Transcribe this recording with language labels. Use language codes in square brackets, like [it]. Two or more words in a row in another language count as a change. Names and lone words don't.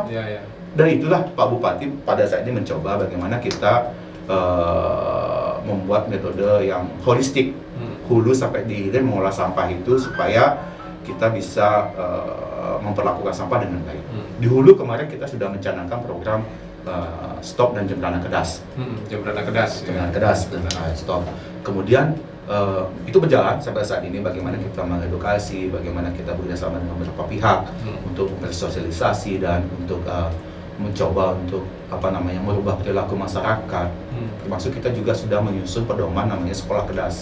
[id] Dan itulah Pak Bupati pada saat ini mencoba bagaimana kita membuat metode yang holistik hulu sampai di hilir mengolah sampah itu supaya kita bisa memperlakukan sampah dengan baik. Di hulu kemarin kita sudah mencanangkan program stop dan jembrana kedas. Jembrana kedas. Jembrana kedas dan stop. Kemudian itu berjalan sampai saat ini, bagaimana kita mengedukasi, bagaimana kita bekerjasama dengan beberapa pihak untuk bersosialisasi dan untuk mencoba untuk merubah perilaku masyarakat. Termasuk kita juga sudah menyusun pedoman namanya sekolah kedas.